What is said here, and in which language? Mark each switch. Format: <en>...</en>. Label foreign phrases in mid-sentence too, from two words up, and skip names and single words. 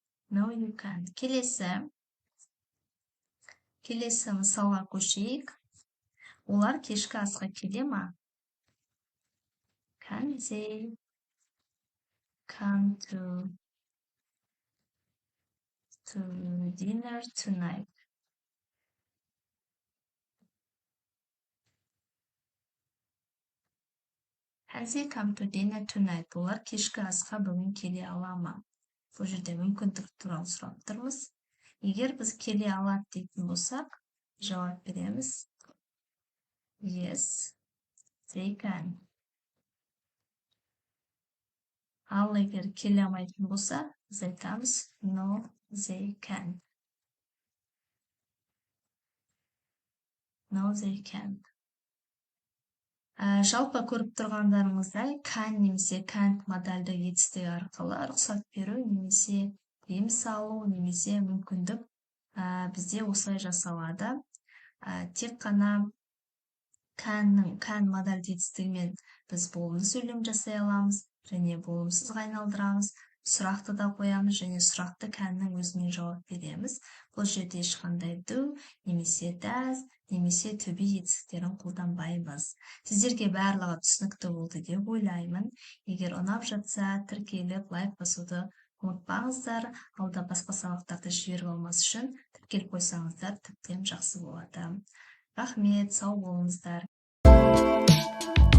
<en>No, you can't.</en> <kk>Келесі мысалға көшейік. Олар кешкі асқа келе ма?</kk> <en>Can they come to dinner tonight? Can they come to dinner tonight?</en> <kk>Олар кешкі асқа бүгін келе ала ма? Бұл жерде мүмкіндік туралы сұрап тұрмыз. Егер біз келе алады дейтін болсақ, жауап береміз.</kk> <en>Yes, they can.</en> <kk>Ал егер келе алмайтын болса, біз айтамыз</kk> <en>no, they can. No, they can't.</en> <kk>Жалпы көріп тұрғандарыңыздай, can немесе can't модальді етістігі арқылы рұқсат беру немесе тыйым салу немесе мүмкіндік бізде осылай жасалады. Тек қана can модальді етістігімен біз болымды сөйлем жасай аламыз және болымсызға айналдырамыз. Сұрақты да қоямыз және сұрақты canнің өзімен жауап береміз. Бұл жерде ешқандай do немесе does немесе</kk> <en>to be</en> <kk>етістіктерін қолданбаймыз. Сіздерге барлығы түсінікті болды деп ойлаймын. Егер ұнап жатса, тіркеліп, лайк басуды ұмытпаңыздар. Алда басқа сабақтарды жіберіп алмас үшін тіркеліп қойсаңыздар тіптен жақсы болады. Рахмет, сау болыңыздар.</kk>